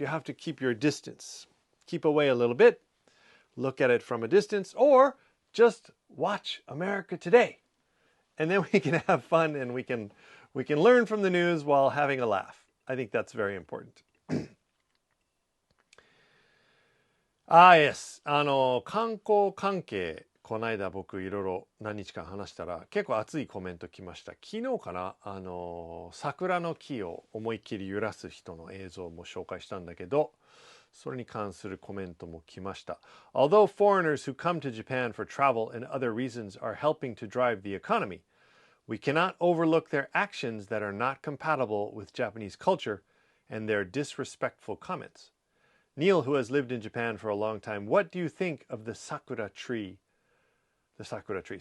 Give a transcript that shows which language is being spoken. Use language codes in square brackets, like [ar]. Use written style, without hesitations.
[en] You have to keep your distance. Keep away a little bit. Look at it from a distance, or just watch America Today. And then we can have fun and we can learn from the news while having a laugh. I think that's very important. Yes. [ja] 観光関係、この間僕いろいろ何日間話したら結構熱いコメント来ました。昨日かな、桜の木を思いっきり揺らす人の映像も紹介したんだけど、それに関するコメントも来ました。 [en] Although foreigners who come to Japan for travel and other reasons are helping to drive the economy, we cannot overlook their actions that are not compatible with Japanese culture and their disrespectful comments. Neil, who has lived in Japan for a long time, what do you think of the sakura tree? The sakura tree.